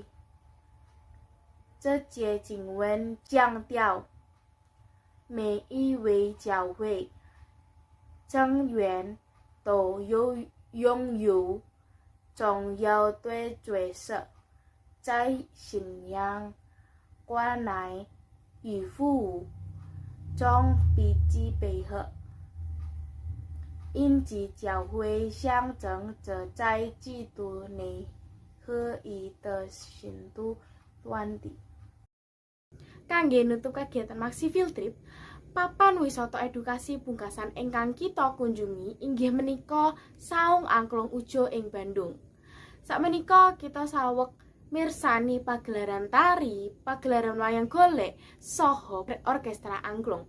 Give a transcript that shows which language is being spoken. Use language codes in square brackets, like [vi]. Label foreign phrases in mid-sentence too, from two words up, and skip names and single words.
[zh] 这节经文强调，每一位教会成员都拥有重要的角色，在信仰、关爱与服务中彼此配合，因此教会象征着在基督内合一的信徒团体。 [jv] Kangge nutup kegiatan Maxi Field Trip, papan wisata edukasi pungkasan ingkang kita kunjungi inggih menika Saung Angklung Ujo ing Bandung. Sakmenika kita saweg mirsani pagelaran tari, pagelaran wayang golek saha orkestra angklung.